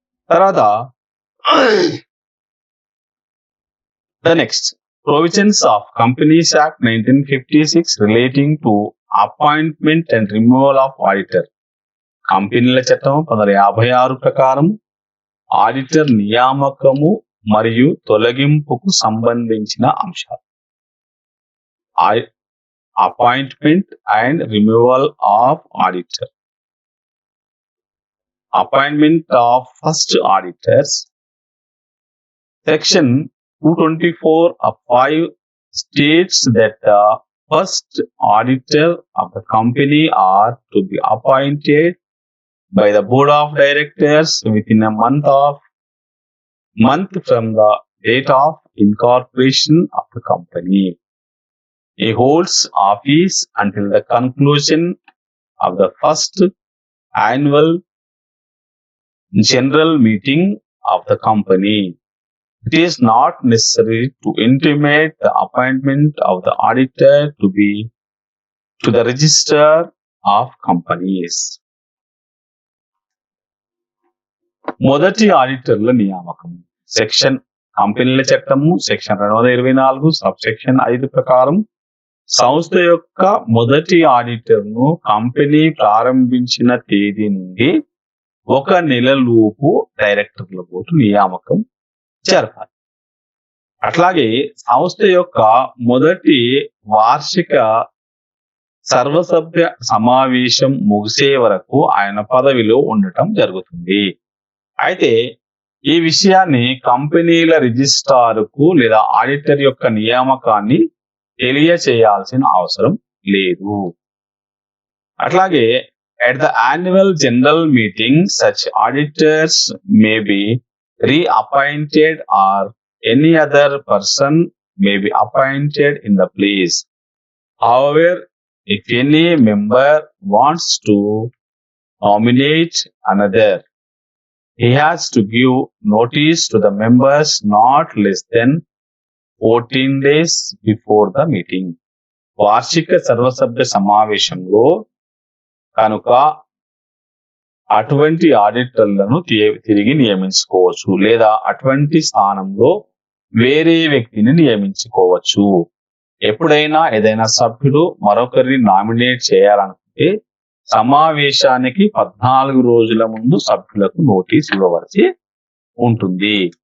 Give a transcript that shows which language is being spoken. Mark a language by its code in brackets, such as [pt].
[en] తర్వాత the next, provisions of Companies Act 1956 relating to appointment and removal of auditor. [te] కంపెనీల చట్టం 1956 ప్రకారం auditor నియామకము మరియు తొలగింపుకు సంబంధించిన అంశాలు. [en] Appointment and removal of auditor. Appointment of first auditors. Section 224 of 5 states that the first auditor of the company are to be appointed by the board of directors within a month from the date of incorporation of the company. He holds office until the conclusion of the first annual general meeting of the company. It is not necessary to intimate the appointment of the auditor to the register of companies. [te] మొదటి ఆడిటర్ల నియామకం. Section కంపెనీల చట్టము section 224 sub section 5 ప్రకారం సంస్థ యొక్క మొదటి ఆడిటర్ను company ప్రారంభించిన తేదీ నుండి 1 నెలలోపు డైరెక్టర్ల బోర్డు నియామకం జరపాలి. అట్లాగే సంస్థ యొక్క మొదటి వార్షిక సర్వసభ్య సమావేశం ముగిసే వరకు ఆయన పదవిలో ఉండటం జరుగుతుంది. అయితే ఈ విషయాన్ని కంపెనీల రిజిస్ట్రార్కు లేదా ఆడిటర్ యొక్క నియామకాన్ని తెలియచేయాల్సిన అవసరం లేదు. [en] అట్లాగే at the annual general meeting, such auditors may be reappointed or any other person may be appointed in the place. However, if any member wants to nominate another, he has to give notice to the members not less than 14 days before the meeting. [te] వార్షిక సర్వసభ్య సమావేశంలో కనుక అటువంటి ఆడిటర్లను తిరిగి నియమించుకోవచ్చు లేదా అటువంటి స్థానంలో వేరే వ్యక్తిని నియమించుకోవచ్చు. ఎప్పుడైనా ఏదైనా సభ్యుడు మరొకరిని నామినేట్ చేయాలనుకుంటే సమావేశానికి 14 రోజుల ముందు సభ్యులకు నోటీస్ ఇవ్వవలసి ఉంటుంది.